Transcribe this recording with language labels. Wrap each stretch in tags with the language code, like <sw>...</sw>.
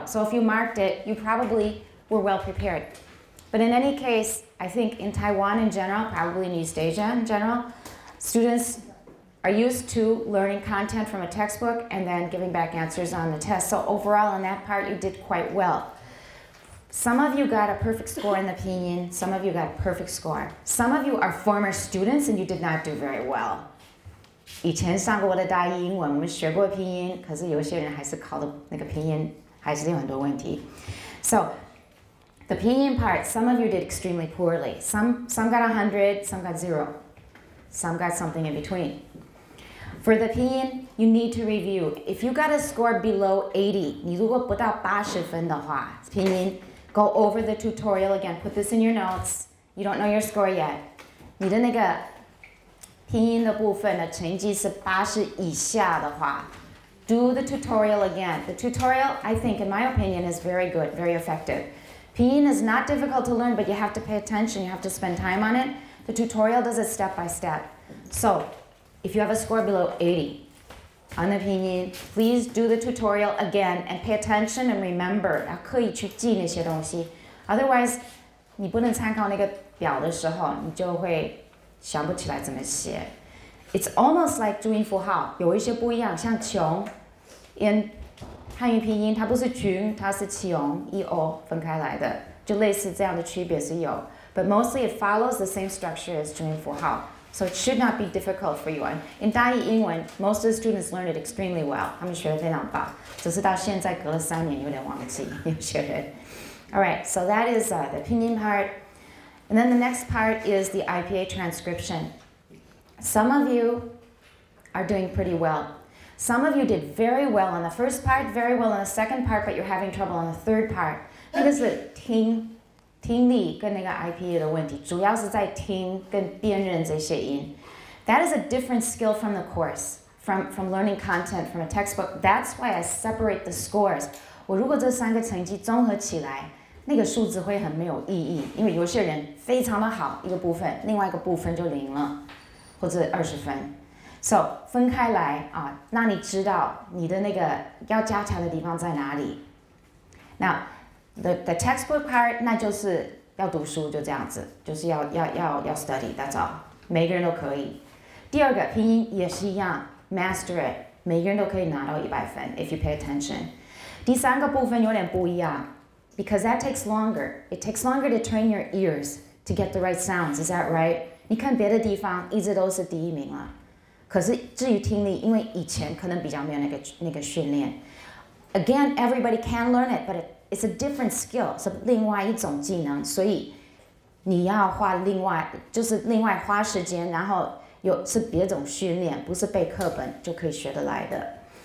<en>So if you marked it, you probably were well prepared. But in any case, I think in Taiwan in general, probably in East Asia in general, students are used to learning content from a textbook and then giving back answers on the test. So overall, in that part, you did quite well. Some of you got a perfect score in the pinyin. Some of you got a perfect score. Some of you are former students and you did not do very well.</en> <zh>以前上过我的大一英文，我们学过拼音，可是有些人还是考的那个拼音还是有很多问题。</zh> <en>So the pinyin part, some of you did extremely poorly. Some got 100, some got 0. Some got something in between. For the pinyin, you need to review. If you got a score below 80,</en> <zh>你如果不到80分的话，拼音</zh> <en>go over the tutorial again. Put this in your notes. You don't know your score yet.</en> <zh>你的那个拼音的部分的成绩是80以下的话</zh> <en>do the tutorial again. The tutorial, I think, in my opinion, is very good, very effective. Pinyin is not difficult to learn, but you have to pay attention. You have to spend time on it. The tutorial does it step by step. So, if you have a score below 80 on the pinyin, please do the tutorial again and pay attention and remember.</en> <zh>要刻意去记那些东西</zh> <en>Otherwise,</en> <zh>你不能参考那个表的时候，你就会想不起来怎么写</zh> <en>It's almost like</en> <zh>注音符号，有一些不一样，像穷 in 汉语拼音它不是穷，它是穷 EO 分开来的，就类似这样的区别是有</zh> <en>But mostly it follows the same structure as</en> <zh>注音符号</zh> <en>So it should not be difficult for you. In 大一英文 most of the students learned it extremely well.</en> <zh>他们学得非常棒，只是到现在隔了3年有点忘记有些人</zh> <en>Alright, so that is the pinyin part. And then the next part is the IPA transcription. Some of you are doing pretty well. Some of you did very well on the first part, very well on the second part, but you're having trouble on the third part.</en> <zh>那个是听力跟那个 IPA 的问题，主要是在听跟辨认这些音。</zh> <en>That is a different skill from the course, from learning content from a textbook. That's why I separate the scores.</en> <zh>我如果这3个成绩综合起来，那个数字会很没有意义，因为有些人非常的好一个部分，另外一个部分就0了，或者20分。 So 分开来啊，让你知道你的那个要加强的地方在哪里。</zh> <en>Now the textbook part</en> <zh>那就是要读书，就这样子，就是要</zh> <en>study, that's all.</en> <zh>每个人都可以。第二个拼音也是一样 ，</zh> <en>master it，</en> <zh>每个人都可以拿到100分</zh> <en>if you pay attention.</en> <zh>第3个部分有点不一样。</zh> <en>Because that takes longer. It takes longer to train your ears to get the right sounds. Is that right?</en> <zh>你看别的地方一直都是第1名了，可是至于听力，因为以前可能比较没有那个训练。</zh> <en>Again, everybody can learn it, but it's a different skill.</en> <zh>是另外一种技能，所以你要花另外花时间，然后是别种训练，不是背课本就可以学得来的。</zh>